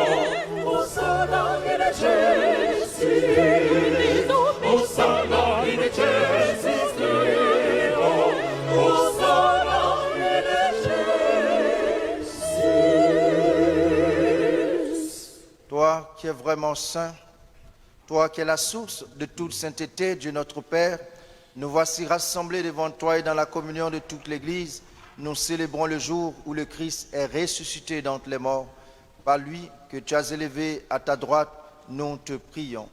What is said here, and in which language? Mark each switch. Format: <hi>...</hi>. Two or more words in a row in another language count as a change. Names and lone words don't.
<la>Hosanna in excelsis. Hosanna in excelsis Deo. Hosanna in excelsis.</la> <fr>Toi qui es vraiment saint, toi qui es la source de toute sainteté, Dieu notre Père, nous voici rassemblés devant toi et dans la communion de toute l'Église. Nous célébrons le jour où le Christ est ressuscité d'entre les morts. Par lui que tu as élevé à ta droite, nous te prions.</fr>